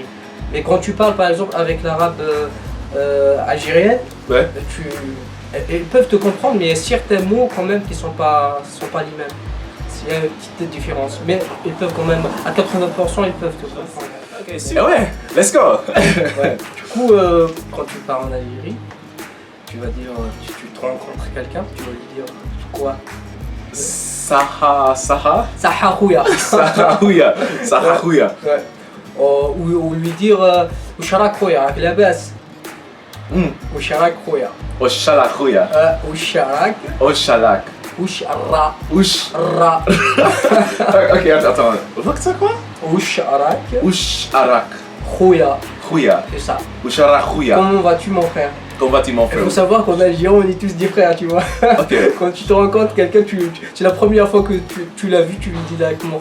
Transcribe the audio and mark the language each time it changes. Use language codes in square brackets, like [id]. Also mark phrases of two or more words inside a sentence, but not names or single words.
[fr] Mais quand tu parles, par exemple, avec l'arabe algérien, Ouais. ils peuvent te comprendre, mais il y a certains mots quand même qui sont pas les mêmes. Il y a une petite différence. Mais ils peuvent quand même, à 80%, ils peuvent te comprendre. Ok, super. Ouais, [en] let's go. [fr] Ouais. Du coup, quand tu pars en Algérie, tu vas dire, tu te rencontres quelqu'un, tu vas lui dire quoi? [ar] Saha. Sahahouya. صحة خويا. صحة خويا. [fr] Ouais. Ou lui dire [ar] واش راك خويا, [fr] avec la basse. [ar] واش راك خويا. Oshalakouya. Oucharak. Oshalak. Ouchara. Ouch. Ra. [fr] Ok, attends. C'est quoi? [ar] Oucharak. Oucharak. Khoya. Khouya. [fr] C'est ça. [ar] Oucharakouya. [fr] Comment vas-tu, mon frère? Comment vas-tu, mon Il frère? faut savoir qu'en Algérie, on est tous des frères, tu vois. Ok. Quand tu te rencontres quelqu'un, c'est la première fois que tu l'as vu, tu lui dis directement